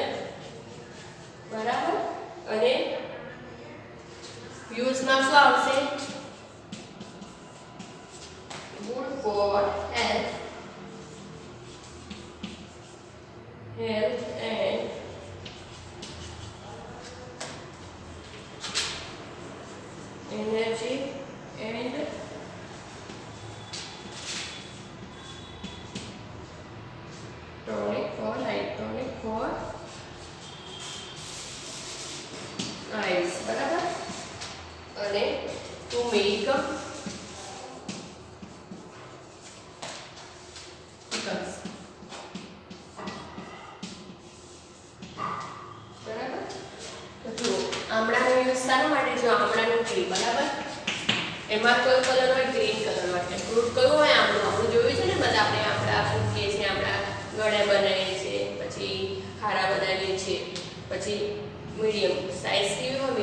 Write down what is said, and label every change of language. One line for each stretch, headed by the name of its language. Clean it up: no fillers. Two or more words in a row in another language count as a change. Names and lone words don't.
Gujarati: બરાબર. અને યુઝમાં શું આવશે?
English: good for health and energy and tonic for eyes.
Gujarati: બરાબર.
English: અને to make pickles.
Gujarati: બરાબર. તો આમળાનો યુઝ શાના માટે? જો આમળાનું ટ્રી. બરાબર. એમાં કયો કલર હોય?
English: green colour
Gujarati: માટે. ફ્રૂટ કયું હોય? આમળું. આપણે જોયું છે ને બધા. આપણે આમળા ફ્રૂટ કે છે, આમળા ગળે બનાવીએ છીએ, પછી ખારા બનાવીએ છીએ, પછી
English: medium size
Gujarati: કેવી હોય?